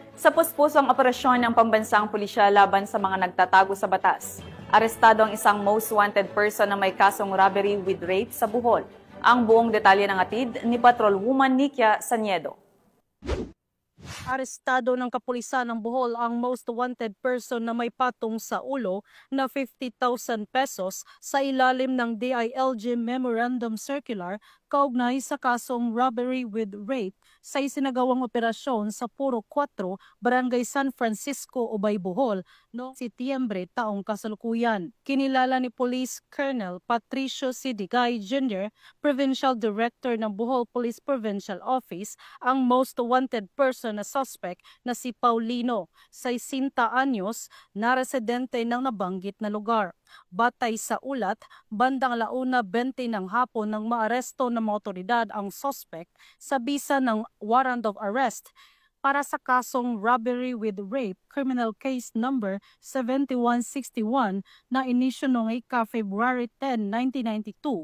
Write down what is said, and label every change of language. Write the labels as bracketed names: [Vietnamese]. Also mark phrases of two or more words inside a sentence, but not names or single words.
[Filipino] Sa puspusong operasyon ng pambansang pulisya laban sa mga nagtatago sa batas, arestado ang isang [English] most wanted person [Filipino] na may kasong [English] robbery with rape [Filipino] sa Bohol. Ang buong detalye ng atid ni Patrolwoman Nikia Saniedo. Arestado ng kapulisan ng Bohol ang [English] most wanted person [Filipino] na may patong sa ulo na 50,000 pesos sa ilalim ng DILG Memorandum Circular kaugnay sa kasong [English] robbery with rape [Filipino] sa isinagawang operasyon sa Puro 4, Barangay San Francisco, Ubay, Bohol noong Setyembre taong kasalukuyan. Kinilala ni Police Colonel Patricio C. Digay Jr., [English] Provincial Director [Filipino] ng Bohol Police Provincial Office, ang [English] most wanted person [Filipino] na suspect na si Paulino, 60 anyos, na residente ng nabanggit na lugar. Batay sa ulat, bandang 1:20 ng hapon nang maaresto ng mga otoridad ang suspect sa bisa ng [English] warrant of arrest [Filipino] para sa kasong [English] robbery with rape, criminal case number 7161 [Filipino] na inisyu noong February 10, 1992.